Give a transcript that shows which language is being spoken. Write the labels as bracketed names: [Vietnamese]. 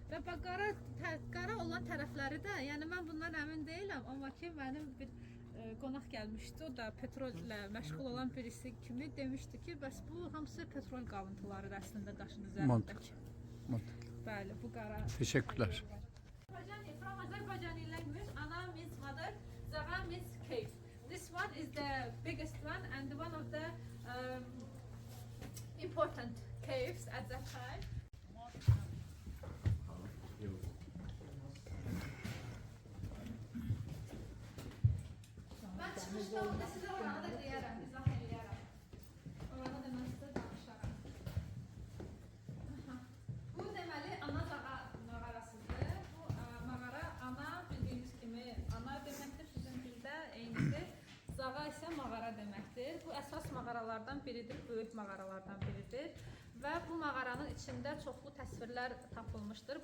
[Azerbaijani] Və qara olan tərəfləri də, yəni mən bundan əmin deyiləm, amma ki mənim bir qonaq gəlmişdi. O da petrollə məşğul olan birisi kimi demişdi ki, bəs bu hamısı petrol qalıntıları əslində daşın üzərindəki. [Turkish] Mantıklı. [Azerbaijani] Bəli, bu qara. [Turkish] Teşekkürler. [English] From Azerbaijani language, ana means mother, zaga means cave. This one is the biggest one and one of the important caves at that time. [Turkish] Ben çıkışta orada size oranı da diyerem, izah ediyerem. Oranı da ben size danışarım. [Azerbaijani] Bu deməli ana zağa mağarasıdır. Bu mağara ana bildiyimiz kimi ana deməkdir, sizin dildə eynidir. Zağa isə mağara deməkdir. Bu əsas mağaralardan biridir, böyük mağaralardan biridir. Və bu mağaranın içində çoxlu təsvirlər tapılmışdır.